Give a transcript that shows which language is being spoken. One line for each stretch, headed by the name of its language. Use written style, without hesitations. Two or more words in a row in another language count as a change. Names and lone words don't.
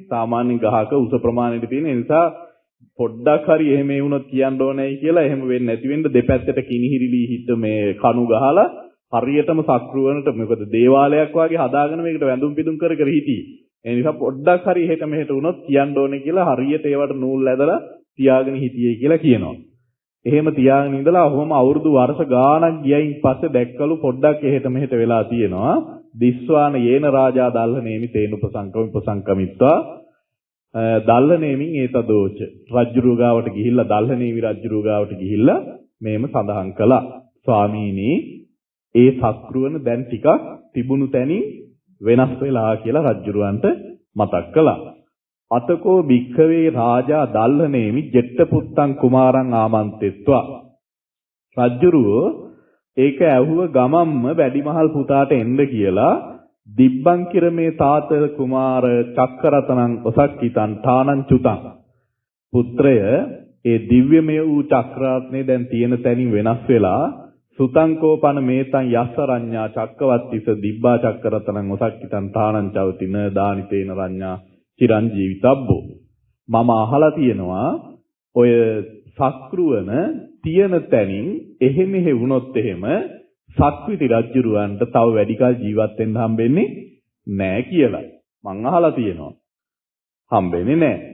Sinhala: සාමාන්‍ය ගහක උස ප්‍රමාණයට තියෙන නිසා පොඩ්ඩක් හරි එහෙම වුණොත් කියන්න ඕනේයි කියලා එහෙම වෙන්නේ නැති වෙන්න දෙපැත්තට කිනිහිරිලි හිට මේ කණු ගහලා හරියටම සක්‍රුවනට මොකද දේවාලයක් වගේ හදාගෙන මේකට වැඳුම් පිදුම් කර කර හිටියේ. ඒ නිසා පොඩ්ඩක් හරි එහෙට මෙහෙට වුණොත් කියන්න ඕනේ කියලා හරියට ඒවට නූල් ඇදලා තියාගෙන හිටියේ කියලා කියනවා. එහෙම තියාගෙන ඉඳලා ඔහොම අවුරුදු වර්ෂ ගාණක් ගියයින් පස්සේ දැක්කලු පොඩ්ඩක් එහෙට මෙහෙට වෙලා තියෙනවා.
Pali: දිස්වාන යේන රාජා දල්හනේමි තේනුපසංකමිත්වා දල්හනේමින් ඒතදෝච.
Sinhala: රජ්ජුරුව ගාවට ගිහිල්ලා දල්හනේමි රජ්ජුරුව ගාවට ගිහිල්ලා මේම සඳහන් කළා. ස්වාමීනි ඒ සක්‍රුවන දැන් ටිකක් තිබුණු තැනින් වෙනස් වෙලා කියලා රජ්ජුරුවන්ට මතක් කළා.
Pali: අතකෝ භික්ඛවේ රාජා දල්හනේමි ජෙට්ට පුත්තං කුමාරං ආමන්තෙත්වා.
Sinhala: රජ්ජුරුව ඒක ඇහුව ගමම්ම වැඩිමහල් පුතාට එන්න කියලා
Pali: දිබ්බං කිරමේ තාත කුමාර චක්කරතනං ඔසක්කිතං ථානං චුතං.
Sinhala: පුත්‍රය ඒ දිව්‍යමය වූ චක්‍රාත්නේ දැන් තියෙන තැනින් වෙනස් වෙලා
Pali: සුතංකෝපන මේතං යස්ස රඤ්ඤා චක්කවත්තිස දිබ්බා චක්කරතනං ඔසක්කිතං තානං චවතින දානිතේන රඤ්ඤා චිරංජීවිතබ්බෝ.
Sinhala: මම අහලා තියෙනවා ඔය සක්‍රුවන තියෙන තැනින් එහෙ මෙහෙ වුණොත් එහෙම සක්විති රජුරවන්ට තව වැඩි කල ජීවත් වෙන්න හම්බෙන්නේ නැහැ කියලා. මං අහලා තියෙනවා. හම්බෙන්නේ නැහැ.